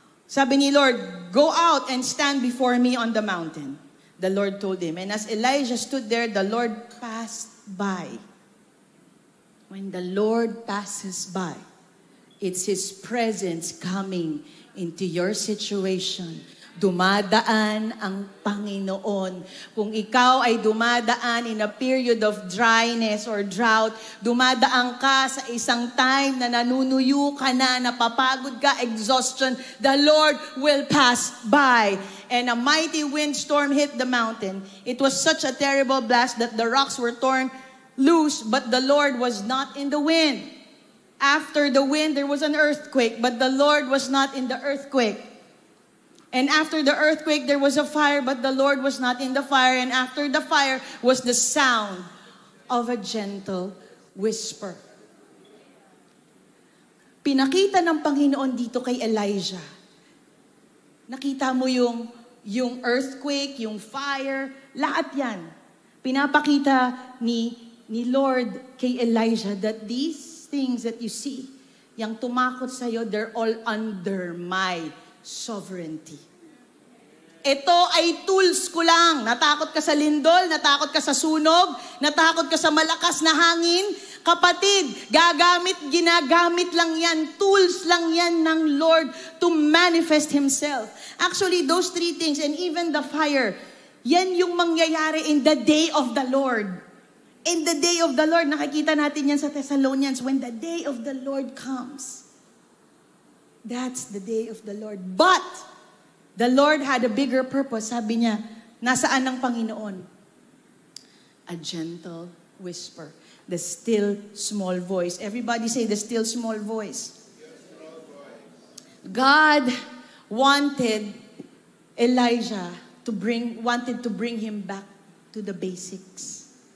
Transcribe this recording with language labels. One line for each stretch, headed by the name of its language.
Filipino: Sabi ni Lord,
English: go out and stand before me on the mountain. The Lord told him. And as Elijah stood there, the Lord passed by. When the Lord passes by, it's His presence coming into your situation.
Filipino: Dumadaan ang Panginoon. Kung ikaw ay dumadaan
English: in a period of dryness or drought,
Filipino: dumadaan ka sa isang time na nanunuyo ka na, napapagod ka, exhaustion,
English: the Lord will pass by. And a mighty windstorm hit the mountain. It was such a terrible blast that the rocks were torn loose, but the Lord was not in the wind. After the wind, there was an earthquake, but the Lord was not in the earthquake. And after the earthquake, there was a fire, but the Lord was not in the fire. And after the fire was the sound of a gentle whisper.
Filipino: Pinakita ng Panginoon dito kay Elijah. Nakita mo yung earthquake, yung fire, lahat yan. Pinapakita ni Lord kay Elijah
English: that these things that you see,
Filipino: yung tumakot sa'yo,
English: they're all under my sovereignty.
Filipino: Ito ay tools ko lang. Natakot ka sa lindol, natakot ka sa sunog, natakot ka sa malakas na hangin. Kapatid, ginagamit lang yan.
English: Tools lang yan ng Lord to manifest Himself. Actually, those three things, and even the fire,
Filipino: yan yung mangyayari
English: in the day of the Lord. In the day of the Lord,
Filipino: nakikita natin yan sa Thessalonians,
English: when the day of the Lord comes. That's the day of the Lord. But, the Lord had a bigger purpose.
Filipino: Sabi niya, nasaan ang Panginoon?
English: A gentle whisper. The still small voice. Everybody say the still small voice. God wanted Elijah wanted to bring him back to the basics.